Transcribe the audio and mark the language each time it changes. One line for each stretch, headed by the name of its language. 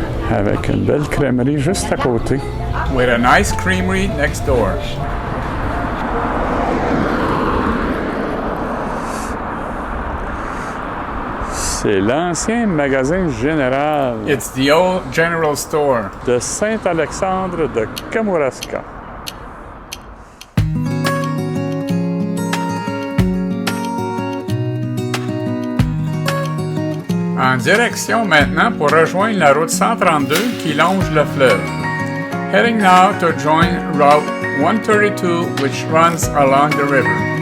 French: Avec une belle crèmerie juste à côté.
English: With a nice creamery next door.
French: C'est l'ancien magasin général.
English: It's the old general store.
French: De sainte-alexandre-de-kamouraska. En direction maintenant pour rejoindre la route 132 qui longe le fleuve.
English: Heading now to join route 132 which runs along the river.